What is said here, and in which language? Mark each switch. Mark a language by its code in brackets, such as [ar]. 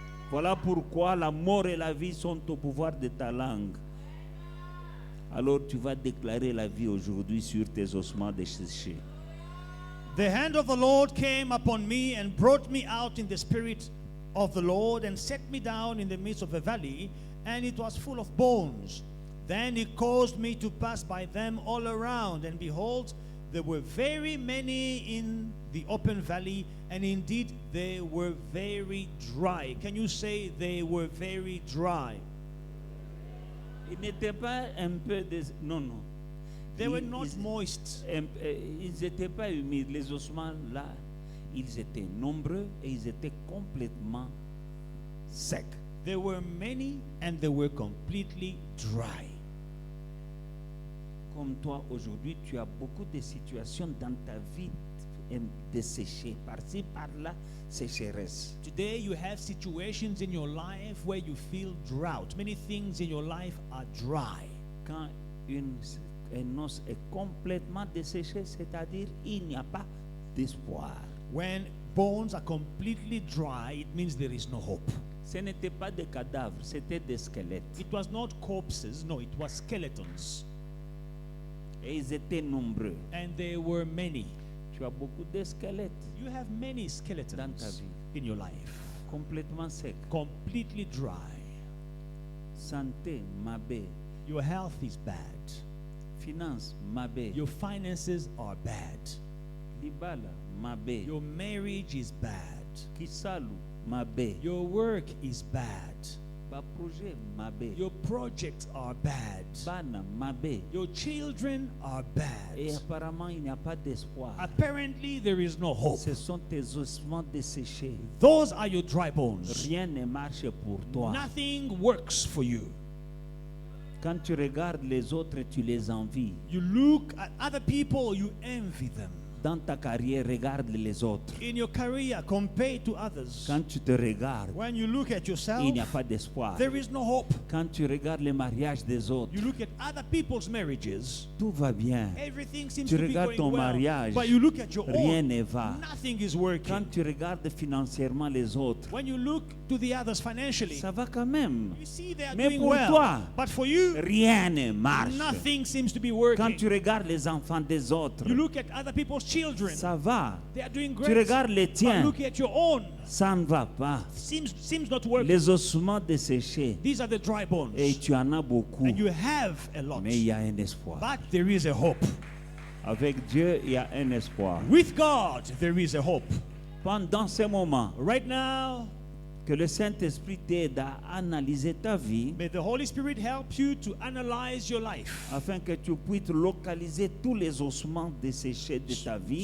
[fr] Voilà pourquoi la mort et la vie sont au pouvoir de ta langue. Alors tu vas déclarer la vie aujourd'hui sur tes ossements desséchés. [en] The hand of the Lord came upon me and brought me out in the spirit of the Lord and set me down in the midst of a valley, and it was full of bones. Then he caused me to pass by them all around, and behold, there were very many in the open valley, and indeed they were very dry. Can you say they were very dry? [fr] Ils n'étaient pas un peu non, non. [en] They were not moist. [fr] Ils n'étaient pas humides. Les ossements là, ils étaient nombreux et ils étaient complètement secs. [en] There were many and they were completely dry. [fr] Comme toi aujourd'hui, tu as beaucoup de situations dans ta vie desséchées, par-ci, par-là, sécheresse. [en] Today you have situations in your life where you feel drought. Many things in your life are dry. [fr] Quand un os est complètement desséché, c'est-à-dire il n'y a pas d'espoir. [en] When bones are completely dry, it means there is no hope. [fr] Ce n'était pas des cadavres, c'était des squelettes. [en] It was not corpses, no, it was skeletons. [fr] Et ils étaient nombreux. [en] And there were many. [fr] Tu as beaucoup de squelettes [en] You have many [fr] dans ta [en] skeletons [fr] vie, [en] in your life, [fr] complètement secs. [en] completely dry. [ln] Santé, mabé. [en] Your health is bad. [ln] Finance, mabé. [en] Your finances are bad. [ln] Libala, mabé. [en] Your marriage is bad. [ln] Kisalu, mabé. [en] Your work is bad. [ln] Ba projet, mabé. [en] Your projects are bad. [ln] Bana, mabé. [en] Your children are [fr] Et [en] bad. [fr] apparemment, il n'y a pas d'espoir. [en] Apparently, there is no hope. [fr] Ce sont tes ossements desséchés. [en] Those are your dry bones. [fr] Rien ne marche pour toi. [en] Nothing works for you. [fr] Quand tu regardes les autres, tu les envies. [en] You look at other people, you envy them. [fr] Dans ta carrière, regarde les autres. [en] In your career, compare to others. [fr] Quand tu te regardes, [en] When you look at yourself, [fr] il n'y a pas d'espoir. [en] there is no hope. [fr] Quand tu regardes les mariages des autres, [en] You look at other people's marriages, [fr] tout va bien. [en] everything seems [fr] Tu [en] to be [fr] regardes [en] going [fr] ton [en] well. [fr] mariage, [en] But you look at your [fr] rien [en] own, [fr] ne va. [en] nothing is working. [fr] Quand tu regardes financièrement les autres, [en] When you look to the others financially, [fr] ça va quand même. [en] you see they are [fr] Mais [en] doing [fr] pour [en] well. [fr] toi, [en] But for you, [fr] rien ne marche. [en] nothing seems to be [fr] Quand [en] working. [fr] tu regardes les enfants des autres, [en] You look at other people's children, [fr] ça va. [en] they are doing [fr] Tu [en] great. [fr] regardes les [en] But [fr] tiens, [en] look at your own, [fr] ça ne va pas. [en] seems not working. [fr] Les ossements desséchés, [en] These are the dry bones. [fr] et tu en as beaucoup. [en] And you have a lot. [fr] Mais il y a un espoir. [en] But there is a hope. [fr] Avec Dieu, il y a un espoir. [en] With God, there is a hope. [fr] Pendant ce moment, [en] Right now, [fr] que le Saint-Esprit t'aide à analyser ta vie, [en] may the Holy Spirit help you to analyze your life [fr] afin que tu puisses localiser tous les ossements desséchés de ta vie.